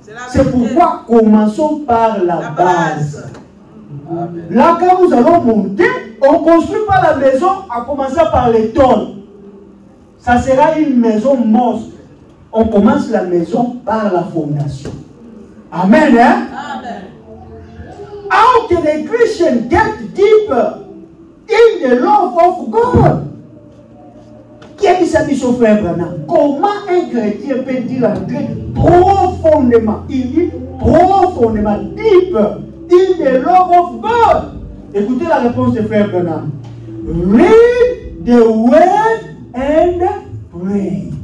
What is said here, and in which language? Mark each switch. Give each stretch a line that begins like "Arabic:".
French: C'est pourquoi commençons par la base. Amen. Là, quand nous allons monter, on ne construit pas la maison en commençant par les tôles. Ça sera une maison monstre. On commence la maison par la fondation. Amen. Hein? Amen.
English: How can a Christian get deeper in the love of God?
French: Qui a dit ça, Bishop Frère Branham? Comment un chrétien peut-il entrer profondément? Il dit profondément,
English: deeper in the love of God.
French: Écoutez la réponse de Frère Branham.
English: Read the word and pray.